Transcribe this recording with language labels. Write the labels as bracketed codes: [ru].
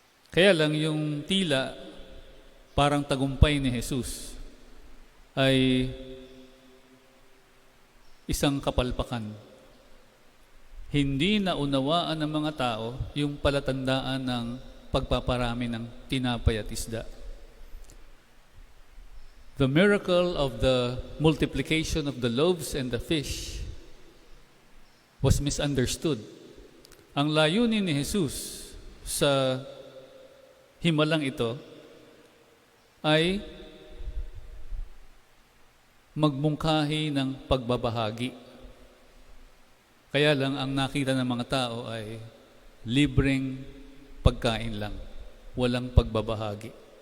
[tl] Kaya lang yung tila parang tagumpay ni Jesus ay isang kapalpakan. Hindi naunawaan ng mga tao yung palatandaan ng pagpaparami ng tinapay at isda. [en] The miracle of the multiplication of the loaves and the fish was misunderstood. [tl] Ang layunin ni Jesus sa himalang ito ay magmungkahi ng pagbabahagi. Kaya lang ang nakita ng mga tao ay libreng pagkain lang, walang pagbabahagi.